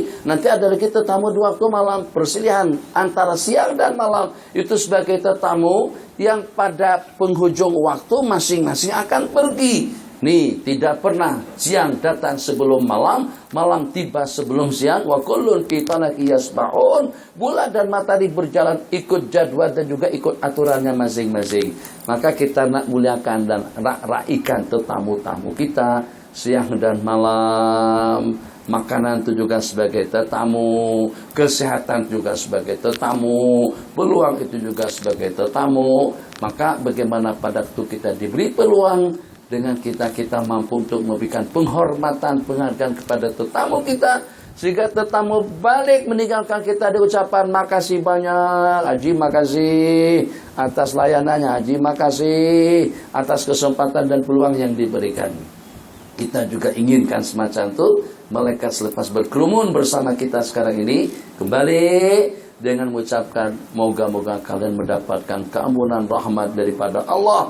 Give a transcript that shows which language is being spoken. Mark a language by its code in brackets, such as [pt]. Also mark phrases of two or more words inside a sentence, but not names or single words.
[ms] Nanti ada lagi tetamu di waktu malam. Persilihan antara siang dan malam itu sebagai tetamu yang pada penghujung waktu masing-masing akan pergi. Nih, tidak pernah siang datang sebelum malam, malam tiba sebelum siang. [ar] وكل في فلك يسبحون. [ms] Bulan dan matahari berjalan ikut jadwal dan juga ikut aturannya masing-masing. Maka kita nak muliakan dan raikan tetamu-tamu kita siang dan malam. Makanan itu juga sebagai tetamu, kesehatan juga sebagai tetamu, peluang itu juga sebagai tetamu. Maka bagaimana pada waktu kita diberi peluang, dengan kita mampu untuk memberikan penghormatan, penghargaan kepada tetamu kita, sehingga tetamu balik meninggalkan kita di ucapan makasih banyak, Haji makasih atas layanannya, Haji makasih atas kesempatan dan peluang yang diberikan. Kita juga inginkan semacam itu, malaikat selepas berkerumun bersama kita sekarang ini kembali dengan mengucapkan moga-moga kalian mendapatkan keampunan rahmat daripada Allah.